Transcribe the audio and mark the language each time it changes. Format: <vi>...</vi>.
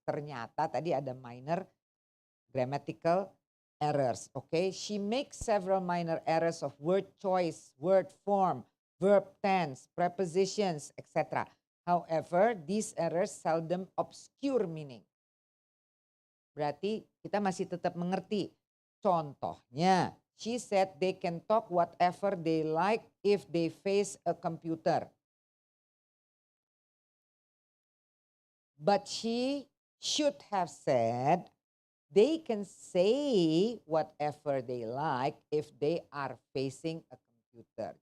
<id>Ternyata tadi ada</id> <en>minor grammatical errors. Okay, she makes several minor errors of word choice, word form, verb tense, prepositions, etc. However, these errors seldom obscure meaning.</en> <id>Berarti kita masih tetap mengerti.</id> <en>Contohnya, she said they can talk whatever they like if they face a computer. But she should have said they can say whatever they like if they are facing a computer.</en>